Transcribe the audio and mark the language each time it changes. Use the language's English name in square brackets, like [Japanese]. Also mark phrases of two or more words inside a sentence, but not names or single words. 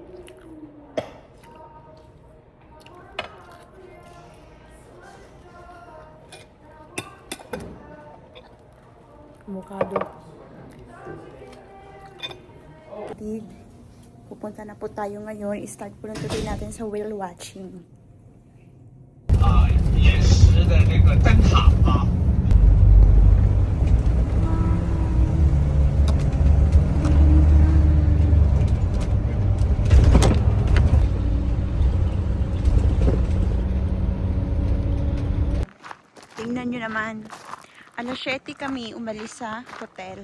[Filipino] Avocado. Pupunta na po tayo ngayon. I-start po lang today natin sa [English] whale watching. [Chinese] 岩石的这个灯塔啊。 [Filipino] Tingnan nyo naman. Alas 7 kami umalis sa hotel.